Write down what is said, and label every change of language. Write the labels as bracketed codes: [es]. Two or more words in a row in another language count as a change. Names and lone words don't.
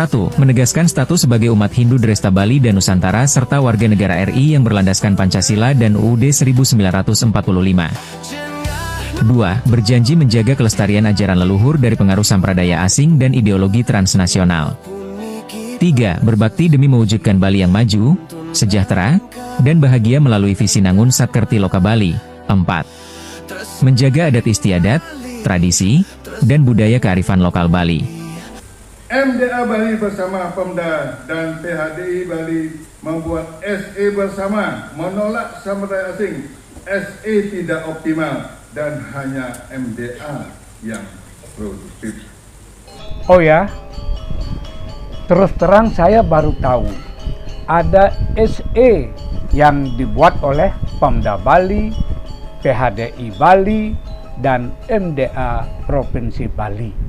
[id] Menegaskan status sebagai umat Hindu Dresta Bali dan Nusantara serta warga negara RI yang berlandaskan Pancasila dan UUD 1945. 2. Berjanji menjaga kelestarian ajaran leluhur dari pengaruh sampradaya asing dan ideologi transnasional. 3. Berbakti demi mewujudkan Bali yang maju, sejahtera, dan bahagia melalui visi Nangun Satkerti Loka Bali. 4. Menjaga adat istiadat, tradisi, dan budaya kearifan lokal Bali. MDA Bali bersama Pemda dan PHDI Bali membuat SE bersama menolak sampradaya asing. SE tidak optimal dan hanya MDA yang produktif. Oh ya, terus terang saya baru tahu ada SE yang dibuat oleh Pemda Bali, PHDI Bali, dan MDA Provinsi Bali.